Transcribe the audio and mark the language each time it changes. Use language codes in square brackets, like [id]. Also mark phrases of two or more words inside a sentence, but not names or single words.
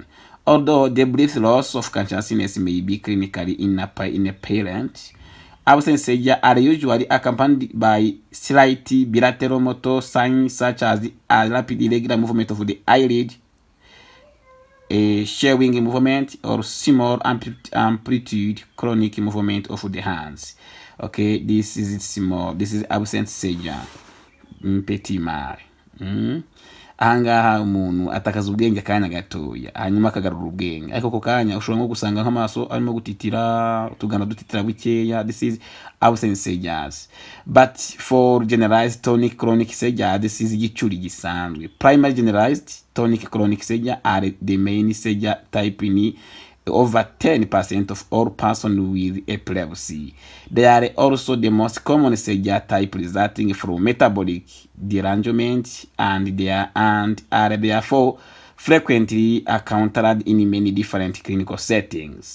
[en] Although the brief loss of consciousness may be clinically inapparent, absent seizure are usually accompanied by slight bilateral motor signs such as a rapid irregular movement of the eyelid, a shadowing movement, or small amplitude chronic movement of the hands. Okay, this is small. This is absent seizure. [fr] Petit mal. [rw] Ahangaha umuntu atakaza ubwenge akanya gatoya hanyuma akagarura ubwenge, ariko ko kanya ushobora nko gusanga nk'amaso arimo gutitira, tugana dutitira bukeya. [en] This is absent seizures. But for generalized tonic chronic seizure, this is [rw] igicuri gisanzwe. [en] Primary generalized tonic chronic seizure are the main seizure type in over 10% of all persons with epilepsy. They are also the most common seizure type resulting from metabolic derangement and are therefore frequently encountered in many different clinical settings.